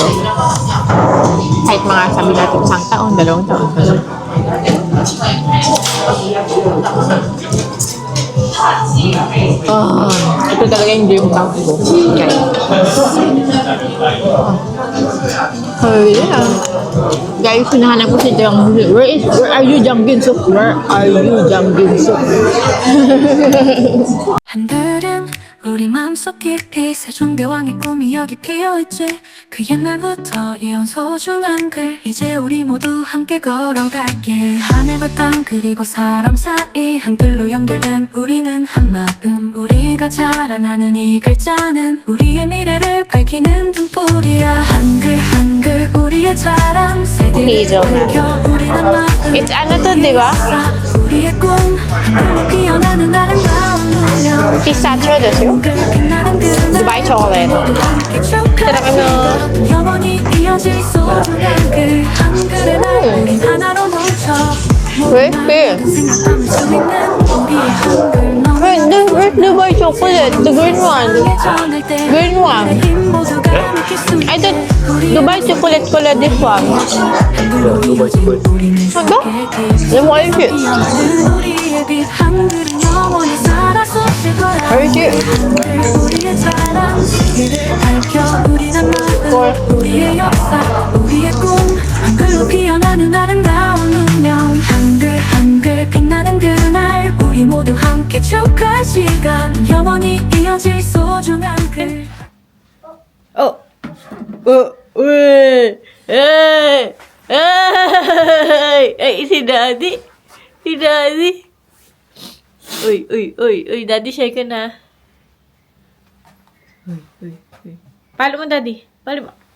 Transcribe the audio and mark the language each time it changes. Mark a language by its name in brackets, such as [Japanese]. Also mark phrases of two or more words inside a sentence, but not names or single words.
[Filipino] Kahit mga sabi natin isang taon, 2 taon. Ito talaga yung dream camp ko. [English] Okay. Oh yeah. [Filipino] Guys, hinahanap ko si Jang-Bin. [English] Where are you, Jang-Bin Suk? Where are you, Jang-Bin Suk? [Korean] 하늘은 우리 마음속 깊이 세종대왕의 꿈이 여기 피어있지. 그 옛날부터 이어온 소중한 글, 이제 우리 모두 함께 걸어갈길. 하늘과 땅 그리고 사람 사이 한글로 연결된 우리는 한마음. 우리가 자라나는 이 글자는 우리의 미래를 밝히는 등불이야. 한글 한글 우리의 자랑, 세대를 밝혀 우리는 마음. [Filipino] It's ano to, di ba? [Korean] 우리의 꿈 한글로 피어나는 아름다운 운명. [Filipino] Pistachio desyo? Dubai chocolate. Talaga [Korean] 영원히 이어질 소중한 글 한글의 날 우린 하나로 뭉쳐. [English] Where's this? [Korean] 생각하면 주있는 우리의 한글 너무 [English] Where's Dubai chocolate? The green one. [Korean] 전할 때 [English] Green one. [Korean] 힘 모두가 함께 숨 [English] I thought Dubai chocolate pala this one. [Korean] 한글로 이어진 우리는 [Filipino] Ano? Alam mo, I it. [Korean] 우리의 빛 한글은 영원히 살아 숨쉴 거야. I it. 우리의 자랑 세계를 밝혀 우리는 뭘? 마음. 우리의 역사 우리의 꿈 한글로 피어나는 아름다운 운명. 한글 한글 빛나는 그날 우리 모두 함께 축하할 시간. 영원히 이어질 소중한 글. [Filipino] Uy! Ay! Ay! Ay, si Daddy. Si Daddy. Uy, Daddy, share ka na. Uy. Palo mo, Daddy. Palo mo.